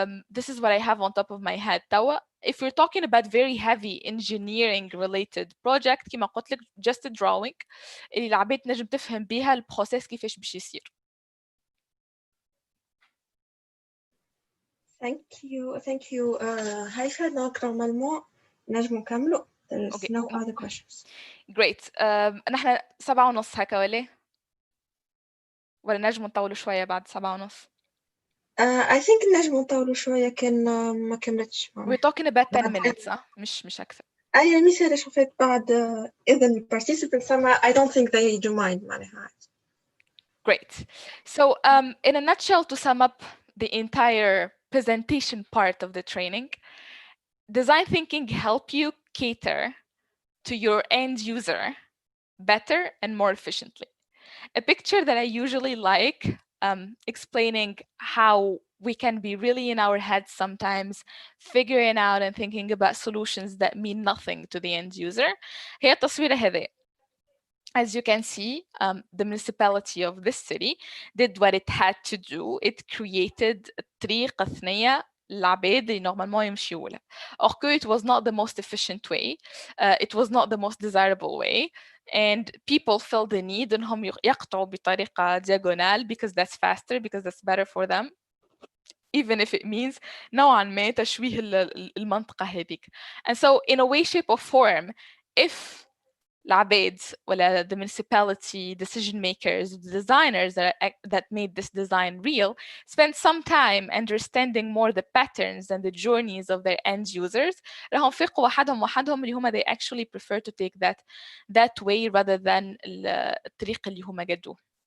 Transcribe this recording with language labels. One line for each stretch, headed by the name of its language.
English: This is what I have on top of my head توا. If we're talking about very heavy engineering related project
Arabic: كما قلت لك
English: just a drawing
Arabic: اللي العباد نجم تفهم بيها البروسيس كيفاش باش يصير.
English: Thank you هيفا.
Arabic: دونك نورمالمون نجمو نكملو.
English: There is Okay. no other questions. Great.
Arabic: نحن 7:30 هكا ولا نجمو نطولوا شوية بعد 7:30؟
English: I think
Arabic: نجمو نطولوا شوية كان ما كملتش.
English: We're talking about 10 minutes
Arabic: مش أكثر. أي مثال شوفت بعد إذا
English: participants I don't think they do mind معناها. Great. So in a nutshell, to sum up the entire presentation part of the training, design thinking help you cater to your end user better and more efficiently. A picture that I usually like explaining how we can be really in our heads sometimes, figuring out and thinking about solutions that mean nothing to the end user.
Arabic: هي التصويرة هذه.
English: As you can see, the municipality of this city did what it had to do. It created
Arabic: طريقة ثنية للعباد اللي normalement يمشيوا لها.
French: Or que
English: it was not the most efficient way. It was not the most desirable way. And people felt the need
Arabic: انهم يقطعوا بطريقة
English: diagonal because that's faster, because that's better for them. Even if it means
Arabic: نوعا ما تشويه المنطقة هذيك.
English: And so in a way, shape or form, if
Arabic: العباد ولا
English: the municipality decision makers, the designers that made this design real, spend some time understanding more the patterns and the journeys of their end users,
Arabic: راهم فيقوا وحدهم اللي هما
English: they actually prefer to take that way rather than
Arabic: الطريق اللي هما قدوه.